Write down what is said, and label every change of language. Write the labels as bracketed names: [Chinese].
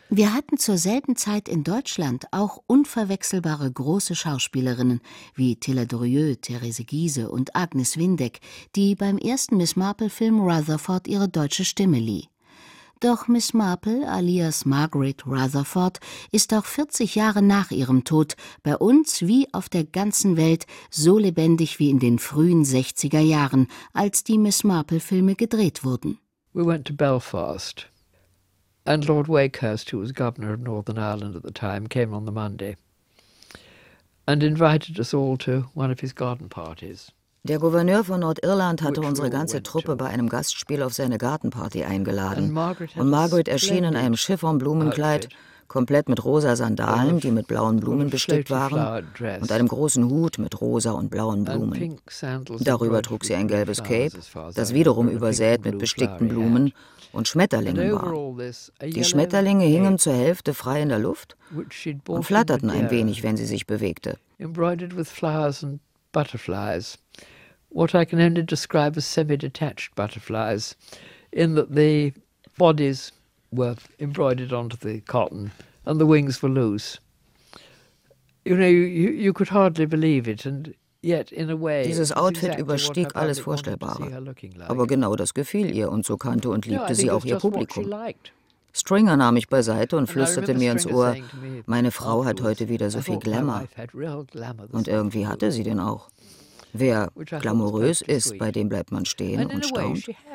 [German] Wir hatten zur selben Zeit in Deutschland auch unverwechselbare große Schauspielerinnen wie Tilla Drieu, Therese Giese und Agnes Windeck, die beim ersten Miss Marple-Film Rutherford ihre deutsche Stimme lieh. Doch Miss Marple, alias Margaret Rutherford, ist auch 40 Jahre nach ihrem Tod bei uns wie auf der ganzen Welt so lebendig wie in den frühen 60er Jahren, als die Miss Marple-Filme gedreht wurden. [English] We went to Belfast. And Lord Wakehurst, who was governor of Northern Ireland at the time, came on the Monday and invited us all to one of his garden parties. [German] Der Gouverneur von Nordirland hatte unsere ganze Truppe bei einem Gastspiel auf seine Gartenparty eingeladen. Und Margaret erschien in einem Chiffonblumenkleid, komplett mit rosa Sandalen, die mit blauen Blumen bestickt waren, und einem großen Hut mit rosa und blauen Blumen. Darüber trug sie ein gelbes Cape, das wiederum übersät mit bestickten Blumen und Schmetterlingen war. Die Schmetterlinge hingen zur Hälfte frei in der Luft und flatterten ein wenig, wenn sie sich bewegte. [English] Butterflies, what I can only describe as semi-detached butterflies, in that the bodies were embroidered onto the cotton and the wings were loose. You know, you could hardly believe it, and yet in a way. [German] Dieses Outfit überstieg alles Vorstellbare, aber genau das gefiel ihr und so kannte und liebte sie auch ihr Publikum. Stringer nahm mich beiseite und flüsterte mir ins Ohr, meine Frau hat heute wieder so viel Glamour. Und irgendwie hatte sie den auch. Wer glamourös ist, bei dem bleibt man stehen und staunt.